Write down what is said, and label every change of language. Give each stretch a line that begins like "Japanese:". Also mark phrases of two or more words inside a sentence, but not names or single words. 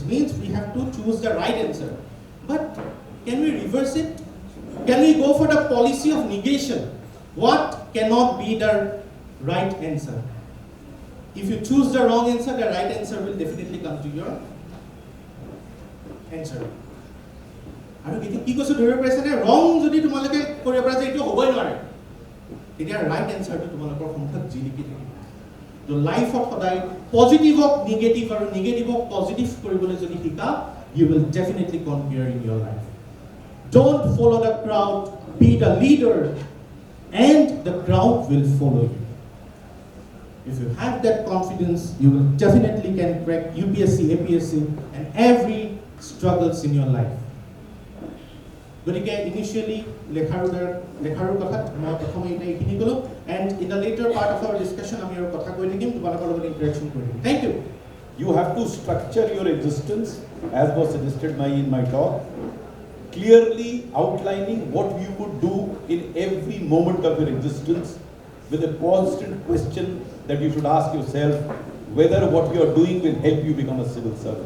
English: Means we have to choose the right answer. But can we reverse it? Can we go for the policy of negation? What cannot be the right answer? If you choose the wrong answer, the right answer will definitely come to your answer.
Assamese: আৰু কিন্তু কি কৈছো ধৰিব পাৰিছে নে? ৰং যদি তোমালোকে কৰিব পৰা যায় এইটো হ'বই নোৱাৰে, তেতিয়া
English: right answerটো
Assamese: তোমালোকৰ সন্মুখত জিলিকি থাকিব। তো লাইফত সদায়
English: positiveক negative
Assamese: আৰু
English: negativeক positive
Assamese: কৰিবলৈ যদি শিকা,
English: you will definitely conquer in your life. Don't follow the crowd, be the leader and the crowd will follow you. If you have that confidence, you will definitely can crack UPSC, APSC and every struggles in your life.
Assamese: গতিকে ইনিশিয়ালি লেখাৰ কথাত মই প্ৰথমে এটা এইখিনি ক'লো,
English: and in the later part of our discussion
Assamese: আমি আৰু কথা কৈ থাকিম, তোমালোকৰ লগত ইন্টাৰেকশন কৰিম।
English: Thank you. You have to structure your existence as was suggested in my talk, clearly outlining what you would do in every moment of your existence with a constant question that you should ask yourself whether what you are doing will help you become a civil servant.